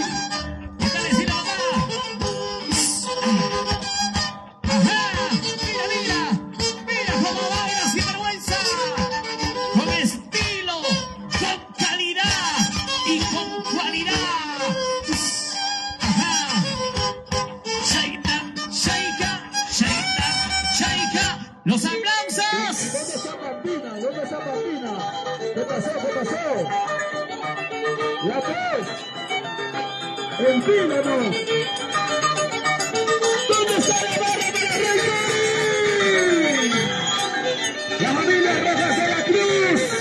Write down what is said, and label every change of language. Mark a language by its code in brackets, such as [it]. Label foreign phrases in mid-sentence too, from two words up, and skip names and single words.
[es] ¿Qué tal estilo, mamá? Ajá. Mira, mira. Mira cómo baila Sinvergüenza. Con estilo, con calidad y con cualidad. Ajá. Shaita, shaika, shaita, shaika. Los aplausos. ¿Dónde está Pampina? ¿Dónde está Pampina? ¿Qué pasó? ¿Qué pasó? La 3. Empínanos. ¿Dónde está la barra para Ray Cori? La familia Rojas de la Cruz.